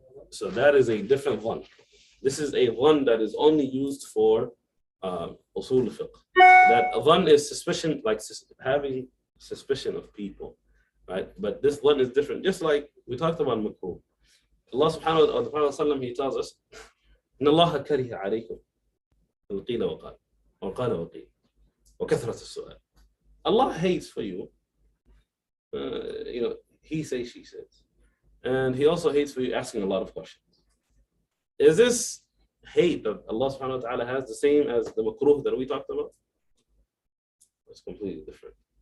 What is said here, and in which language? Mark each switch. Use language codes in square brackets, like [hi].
[en] So that is a different one. This is a one that is only used for usul fiqh. That one is suspicion, like having suspicion of people, right? But this one is different. Just like we talked about makruh. Allah subhanahu wa ta'ala, he tells us, [ar] إن الله كره عليكم القيل وقال وقيل وكثرة السؤال. [en] Allah hates for you, he says, she says. And he also hates for you asking a lot of questions. Is this hate that Allah subhanahu wa ta'ala has the same as the makruh that we talked about? It's completely different.